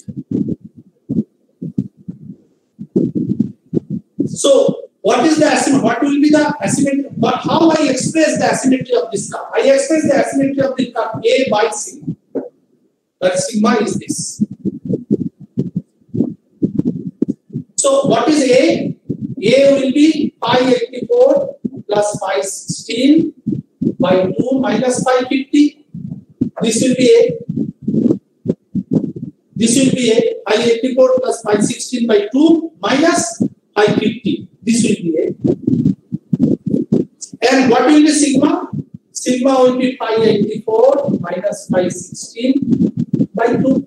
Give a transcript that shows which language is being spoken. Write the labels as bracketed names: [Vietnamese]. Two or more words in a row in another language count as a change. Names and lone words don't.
[English] So, what is the asymmetry? What will be the asymmetry? But how I express the asymmetry of this curve? I express the asymmetry of the curve A by sigma. That sigma is this. So, what is A? A will be phi 84 plus phi 16 by 2 minus phi 50. This will be A. This will be A. Phi 84 plus phi 16 by 2 minus phi 50. This will be A. And what will be sigma? Sigma will be phi 84 minus phi 16 by 2.